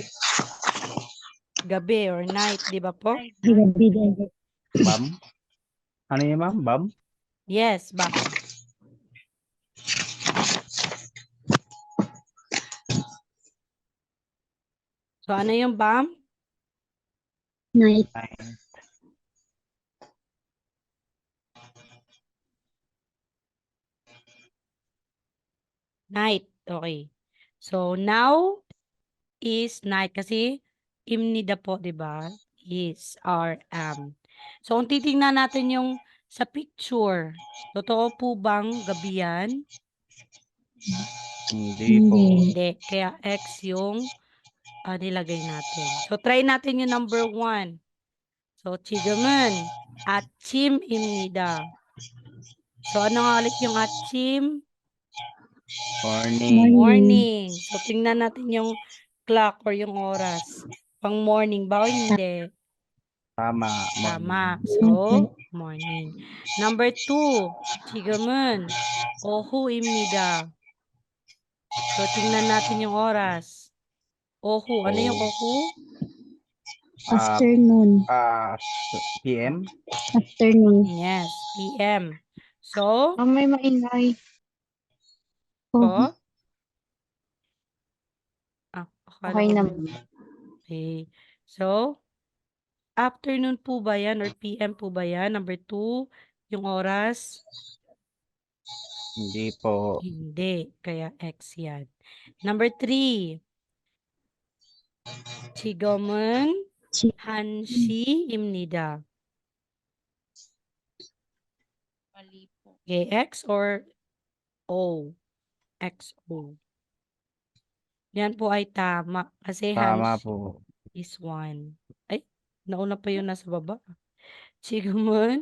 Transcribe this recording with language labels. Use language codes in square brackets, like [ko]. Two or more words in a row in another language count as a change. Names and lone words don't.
[tl] gabi or night, di ba po? gabi din. Bam? Ano yun, ma'am? Bam? Yes, bam. So, ano yung bam? [en] Night. Nine. Night. Okay. So, now is night kasi imnida po, di ba? Is or am. So, [tl] kung titingnan natin yung sa picture, totoo po bang gabi yan? Hindi po. Hindi. Kaya X yung nilagay natin. So, try natin yung number 1. So, [ko] 지금은 아침입니다. [tl] So, ano nga ulit yung 아침? [en] Morning. Morning. [tl] So, tingnan natin yung clock or yung oras. Pang morning ba o hindi? Tama. Tama. Morning. [en] So, morning. Number 2, [ko] 지금은 오후입니다. [tl] So, tingnan natin yung oras. Ohu. Ano yung ohu? [en] Afternoon. PM? Afternoon. Yes, PM. So, [tl] May maingay. po? Akala [en] Okay [tl] ko na. [en] okay. [tl] So, afternoon po ba yan or PM po ba yan? Number 2, yung oras? Hindi po. Hindi. Kaya X yan. Number 3, [ko] 지금은 Chi- 1시입니다. [tl] Mali po. [en] Okay, X or O? XO. [tl] Yan po ay tama. Kasi Tama [ko] 1시 [tl] po. [en] is 1. [tl] Ay, nauna pa yun nasa baba. [ko] 지금은